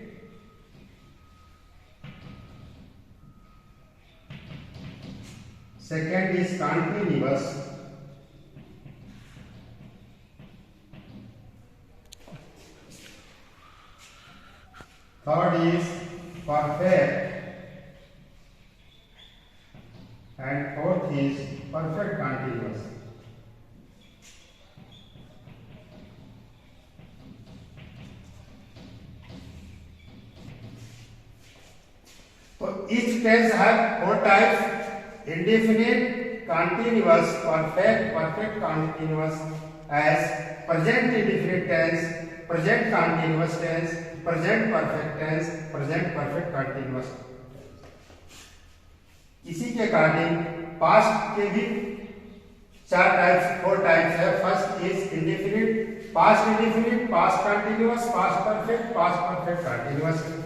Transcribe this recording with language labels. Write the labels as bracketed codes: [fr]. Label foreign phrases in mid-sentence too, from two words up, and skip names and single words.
[en] second is continuous, third is perfect, and fourth is perfect continuous। तो each tense have 4 types: indefinite, continuous, perfect continuous as present indefinite tense, present continuous tense, present perfect tense, present perfect continuous. [hi] इसी के अकॉर्डिंग पास्ट के भी 4 टाइप्स है। [en] first is indefinite, past indefinite, past continuous, past perfect continuous.